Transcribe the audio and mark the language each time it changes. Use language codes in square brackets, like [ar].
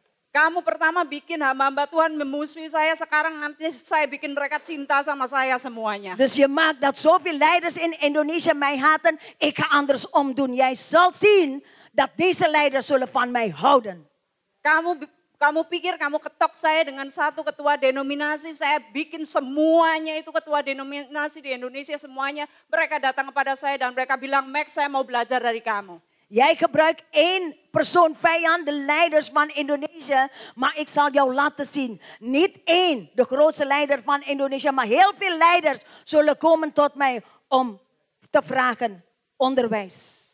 [id] Kamu pertama bikin hamba Tuhan memusuhi saya, sekarang nanti saya bikin mereka cinta sama saya semuanya. [nl] Dus je maakt dat zoveel leiders in Indonesië mij haten, ik ga andersom doen. Jij zult zien dat deze leiders zullen van mij houden. [id] Kamu pikir kamu ketok saya dengan satu ketua denominasi, saya bikin semuanya itu ketua denominasi di Indonesia semuanya. Mereka datang kepada saya dan mereka bilang, Max, saya mau belajar dari kamu. [nl] Jij gebruikt één persoon vijand, de leiders van Indonesië, maar ik zal jou laten zien. Niet één, de grootste leider van Indonesië, maar heel veel leiders zullen komen tot mij om te vragen onderwijs.